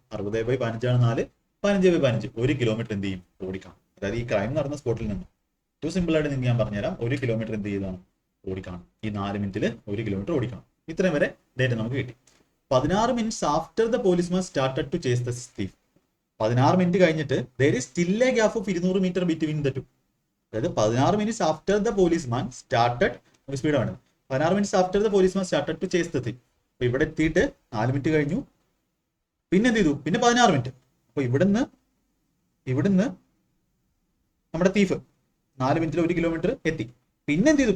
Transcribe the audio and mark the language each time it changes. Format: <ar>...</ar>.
<ml>60/15 ആണ് 4. 15/15 1 കിലോമീറ്റർ എന്ത് ചെയ്യും? ഓടിക്കണം. അതായത് ഈ ക്രൈം നടന്ന സ്പോട്ടിൽ നിന്ന് ഏറ്റവും സിമ്പിൾ ആയിട്ട് നിങ്ങൾക്ക് ഞാൻ പറഞ്ഞുതരാം. 1 കിലോമീറ്റർ എന്ത് ചെയ്താണ്? ഓടിക്കണം. ഈ 4 മിനിറ്റിൽ 1 കിലോമീറ്റർ ഓടിക്കണം. ഇത്രയും വരെ ഡേറ്റ നമുക്ക് കിട്ടി.</ml> <en>16 minutes after the policeman started to chase the thief.</en> <ml>16 minute കഴിഞ്ഞിട്ട്</ml> <en>there is still a gap of 200 meter between the two. അതായത് 16 minutes after the policeman started, സ്പീഡാണ്, 16 minutes after the policeman started to chase the thief.</en> <ml>അപ്പൊ ഇവിടെ എത്തിയിട്ട് 4 minute കഴിഞ്ഞു. പിന്നെ എന്ത് ചെയ്തു? പിന്നെ 16 മിനിറ്റ്. അപ്പൊ ഇവിടുന്ന് നമ്മുടെ തീഫ് 4 മിനിറ്റിൽ 1 കിലോമീറ്റർ എത്തി. പിന്നെ എന്ത് ചെയ്തു?</ml>